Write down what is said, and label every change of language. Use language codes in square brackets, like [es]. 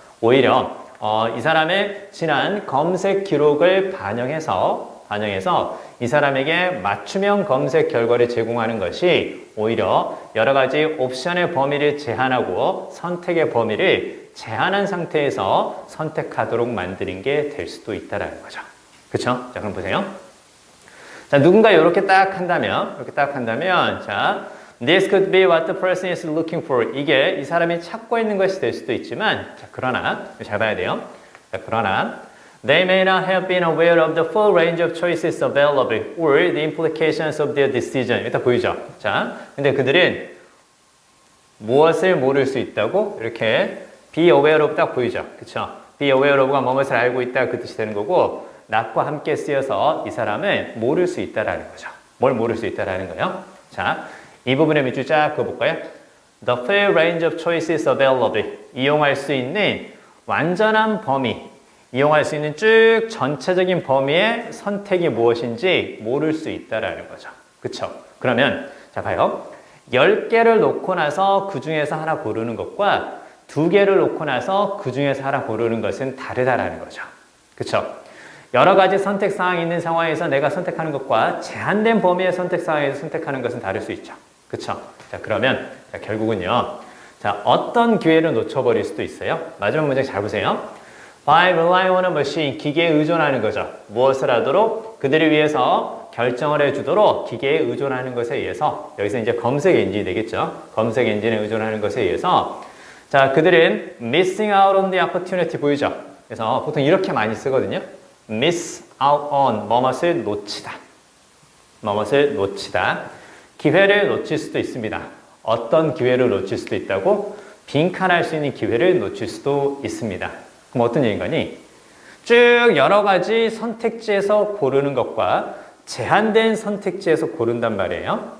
[ko] 오히려 이 사람의 지난 검색 기록을 반영해서 이 사람에게 맞춤형 검색 결과를 제공하는 것이 오히려 여러 가지 옵션의 범위를 제한하고 선택의 범위를 제한한 상태에서 선택하도록 만드는 게 될 수도 있다는 거죠. 그쵸? 자, 그럼 보세요. 자, 누군가 이렇게 딱 한다면, 자, [en] this could be what the person is looking for. [ko] 이게 이 사람이 찾고 있는 것이 될 수도 있지만, 자, 그러나, 잘 봐야 돼요. 자, 그러나, [en] they may not have been aware of the full range of choices available or the implications of their decision. [ko] 일단 보이죠? 자, 근데 그들은 무엇을 모를 수 있다고? 이렇게 [en] be aware of [ko] 딱 보이죠? 그쵸? be aware of가 무엇을 알고 있다 그 뜻이 되는 거고 not과 함께 쓰여서 이 사람은 모를 수 있다라는 거죠. 뭘 모를 수 있다라는 거예요? 자, 이 부분에 밑줄 쫙 그어볼까요? [en] The full range of choices available. [ko] 이용할 수 있는 완전한 범위, 이용할 수 있는 쭉 전체적인 범위의 선택이 무엇인지 모를 수 있다라는 거죠. 그쵸? 그러면 자 봐요. 10개를 놓고 나서 그 중에서 하나 고르는 것과 2개를 놓고 나서 그 중에서 하나 고르는 것은 다르다라는 거죠. 그쵸? 여러 가지 선택 사항이 있는 상황에서 내가 선택하는 것과 제한된 범위의 선택 사항에서 선택하는 것은 다를 수 있죠. 그쵸? 자, 그러면 자, 결국은요. 자, 어떤 기회를 놓쳐버릴 수도 있어요. 마지막 문장 잘 보세요. [en] By relying on a machine, [ko] 기계에 의존하는 거죠. 무엇을 하도록? 그들을 위해서 결정을 해주도록 기계에 의존하는 것에 의해서 여기서 이제 검색 엔진이 되겠죠. 검색 엔진에 의존하는 것에 의해서 자, 그들은 [en] missing out on the opportunity [ko] 보이죠? 그래서 보통 이렇게 많이 쓰거든요. [en] miss out on, [ko] 뭐뭇을 놓치다. 뭐뭇을 놓치다. 기회를 놓칠 수도 있습니다. 어떤 기회를 놓칠 수도 있다고? 빈칸할 수 있는 기회를 놓칠 수도 있습니다. 그럼 어떤 얘기인가니? 쭉 여러 가지 선택지에서 고르는 것과 제한된 선택지에서 고른단 말이에요.